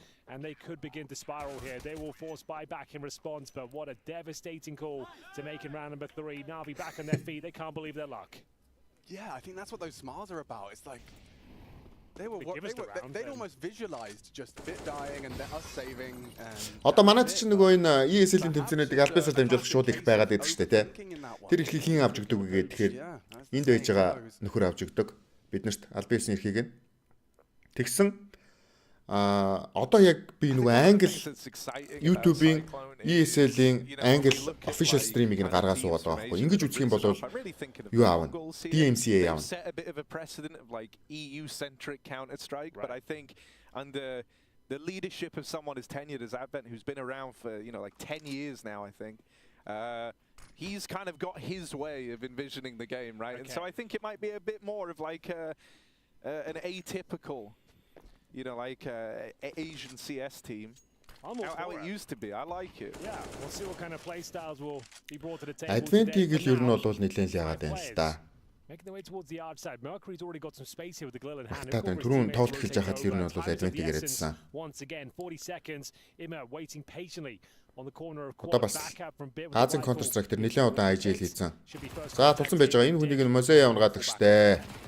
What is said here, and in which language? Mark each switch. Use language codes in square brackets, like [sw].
[en] And they could begin to spiral here. They will force buyback in response, but what a devastating call to make in round number 3. NAVI back on their feet. They can't believe their luck. Yeah, I think that's what those smiles are about. It's like they'd almost visualized just Bit dying and us saving. [mn] Одоо манайд чинь нөгөө энэ ESL-ийн тэмцээнүүдийг альбисаар дамжуулах шууд их байгаад байдаг шүү дээ, тий. Тэр их хэн авч өгдөг вэ гэхээр энд байж байгаа нөхөр авч өгдөг. Биднэрт альбисны эрхийг нь тэгсэн одоо яг би нөгөө англи YouTube-ийн ESL-ийн англи [en] official stream- [mn] ийг нь гаргаа суугаад байгаа байхгүй. Ингэж үзэх юм бол юу аавна? DMCA аавна. [en] Set a bit of a precedent of like EU-centric Counter-Strike, but I think under the leadership of someone as tenured as Advent, who's been around for, you know, like 10 years now, I think, he's kind of got his way of envisioning the game, right? Okay. And so I think it might be a bit more of like an atypical, you know, like Asian CS team. How it used to be. I like it. Yeah, we'll see what kind of play styles will be brought to the table. [mn] Advent-ийг л ер нь бол нэлээд л яагаад байна л да. [en] Making their way towards the outside. Mercury's already got some space here with the Glil in hand. [mn] Түрүүн тоглолт эхэлж байхад л ер нь бол Advent-ийг яриадсан. [en] Once again, 40 seconds. Immer waiting patiently on the corner of [mn] одоо бас Азийн Counter-Strike дээр нэлээд удаан IGL хийсэн. За тулсан байж байгаа. Энэ хүнийг нь Мозе явуулгадаг штэ.